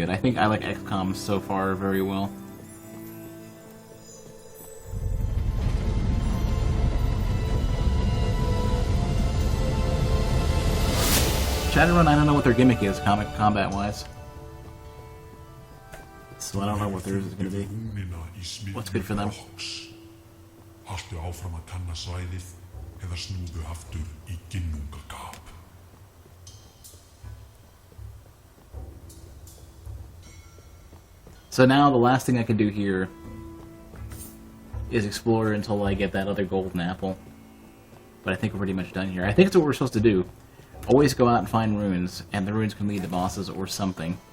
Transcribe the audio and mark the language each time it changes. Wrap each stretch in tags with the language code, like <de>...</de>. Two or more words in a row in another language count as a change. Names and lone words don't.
<en>I think I like XCOM so far very well. Shadowrun, I don't know what their gimmick is, combat-wise. So I don't know what theirs is going to be. What's good for them?</en> <is>Haltu áfram að kanna svæðið eða snúðu aftur í ginnungagap.</is> <en>So now the last thing I can do here is explore until I get that other golden apple. But I think we're pretty much done here. I think it's what we're supposed to do. Always go out and find runes, and the runes can lead to bosses or something.</en>